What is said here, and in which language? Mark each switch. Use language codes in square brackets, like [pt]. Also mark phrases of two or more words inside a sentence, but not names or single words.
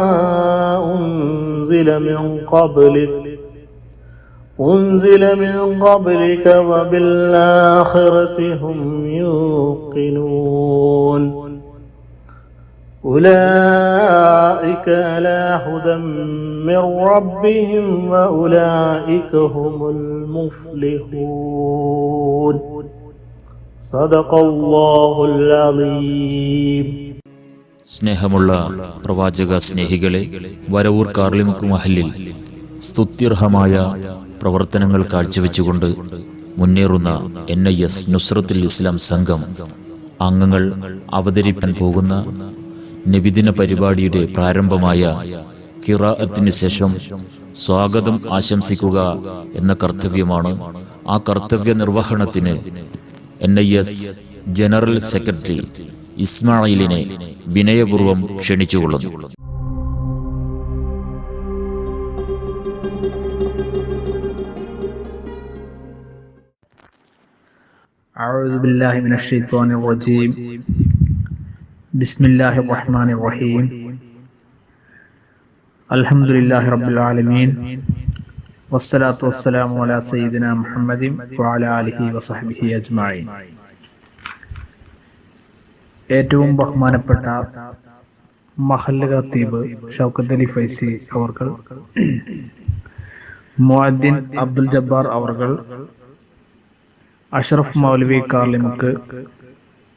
[ar] أنزل من قبلك وبالآخرة هم يوقنون أولئك على هدى من ربهم وأولئك هم المفلحون. صدق الله العليم. [ml] സ്നേഹമുള്ള പ്രവാചക സ്നേഹികളെ, വരവൂർ കാർലിമുക്ക് മഹല്ലിൽ സ്തുത്യർഹമായ പ്രവർത്തനങ്ങൾ കാഴ്ചവെച്ചുകൊണ്ട് മുന്നേറുന്ന NIS നുസ്രത്തുൽ ഇസ്ലാം സംഘം അംഗങ്ങൾ അവതരിപ്പിക്കാൻ പോകുന്ന നബിദിന പരിപാടിയുടെ പ്രാരംഭമായ ഖിറാഅത്തിന് ശേഷം സ്വാഗതം ആശംസിക്കുക എന്ന കർത്തവ്യമാണ്. ആ കർത്തവ്യ നിർവഹണത്തിന് NIS ജനറൽ സെക്രട്ടറി ഇസ്മായിലിനെ വിനയപൂർവ്വം ക്ഷണിച്ചുകൊള്ളുന്നു. [ar] أعوذ بالله من الشيطان الرجيم. بسم الله الرحمن الرحيم. الحمد لله رب العالمين والصلاة والسلام على سيدنا محمد وعلى آله وصحبه أجمعين. [ml] ഏറ്റവും ബഹുമാനപ്പെട്ട മഹല്ല് ഖത്തീബ് ഷൗക്കത്ത് അലി ഫൈസി അവർകൾ, മുഅദ്ദിൻ അബ്ദുൽ ജബ്ബാർ അവർകൾ, അഷ്റഫ് മൗലവി കാർലിമുക്ക്,